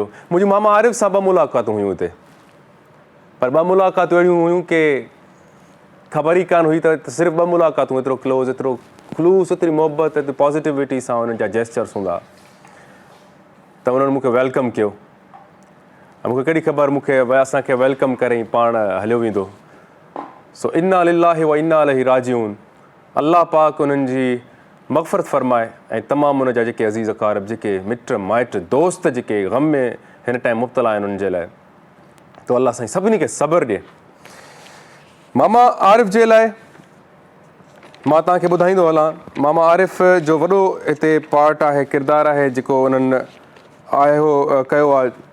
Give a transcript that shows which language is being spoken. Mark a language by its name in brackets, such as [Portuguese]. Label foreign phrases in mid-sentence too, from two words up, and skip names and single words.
[Sindhi] मुंहिंजी मामा आरिफ़ सां 2 मुलाक़ातूं हुयूं हिते, पर 2 मुलाक़ातूं अहिड़ियूं हुयूं कि ख़बर ई कान हुई त सिर्फ़ु 2 मुलाक़ातूं एतिरो क्लोज़, एतिरो ख़ुलूस, एतिरी मोहबत, एतिरी पॉज़िटिविटी सां हुननि जा जेस्चर्स हूंदा त उन्हनि मूंखे वेलकम कयो। मूंखे कहिड़ी ख़बर मूंखे असांखे वेलकम करे पाण हलियो वेंदो। [Arabic] सो إنا لله وإنا إليه راجعون. [Sindhi] अल्लाह पाक उन्हनि जी मग़फ़रत फ़रमाए ऐं तमामु उन जा जेके अज़ीज़ अकारब, जेके मिट माइट दोस्त जेके ग़म में हिन टाइम मुब्तला आहिनि उन्हनि जे लाइ, तो अल्लाह साईं सभिनी खे सब्र ॾिए। मामा आरिफ़ जे लाइ मां तव्हांखे ॿुधाईंदो हलां, मामा आरिफ़ जो वॾो हिते पार्ट आहे, किरदारु आहे जेको उन्हनि कयो आहे।